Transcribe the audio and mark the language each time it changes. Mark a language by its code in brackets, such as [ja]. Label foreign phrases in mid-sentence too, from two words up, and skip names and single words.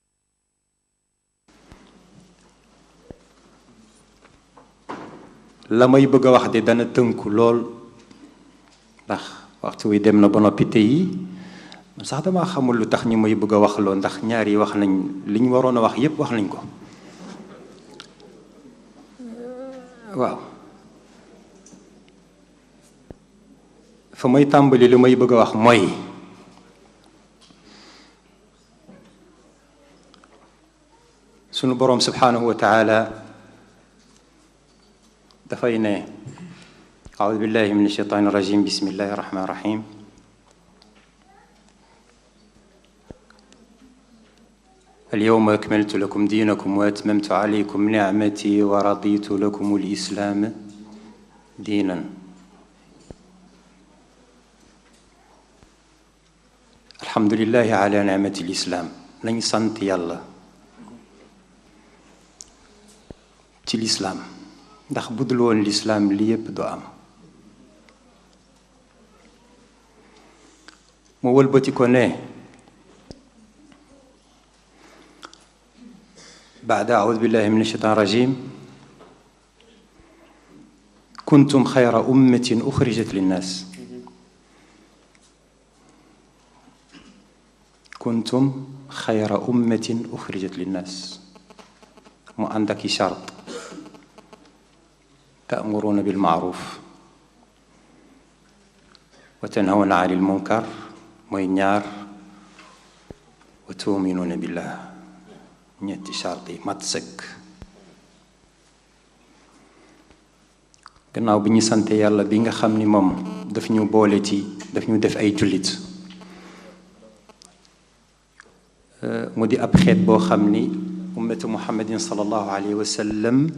[wo] la may bëgg a wax de dana tënku lool ndax waxtu wi dem na ba noppi te yi man sax dama xamul lu tax ñu may bëgg a wax loo ndax ñaar yi wax nañ li ñu waroon a wax yépp wax nañ ko waaw fa may tàmbali lu may bëgg a wax mooy sunu boroom [ar] سبحانه وتعالى [wo] dafay ne [ar] أعوذ بالله من الشيطان الرجيم بسم الله الرحمن الرحيم اليوم أكملت لكم دينكم وأتممت عليكم نعمتي ورضيت لكم الإسلام دينا الحمد لله على نعمة الإسلام [wo] nañ sant yàlla ci lislaam ndax bu dul woon lislaam li yépp du am mu wëlbati ko ne [ar] بعد أعوذ بالله من الشيطان الرجيم كنتم خير أمة أخرجت للناس كنتم خير أمة أخرجت للناس [wo] mu ànd ak [ar] شرط تأمرون بالمعروف وتنهون عن المنكر [wo] mooy ñaar [ar] وتؤمنون بالله [wo] ñetti charte yi mat sëkk gannaaw bi ñu sante yàlla bi nga xam ni moom daf ñu boole ci daf ñu def ay jullit mu di ab xeet boo xam ni [ar] أمة محمد صلى الله عليه وسلم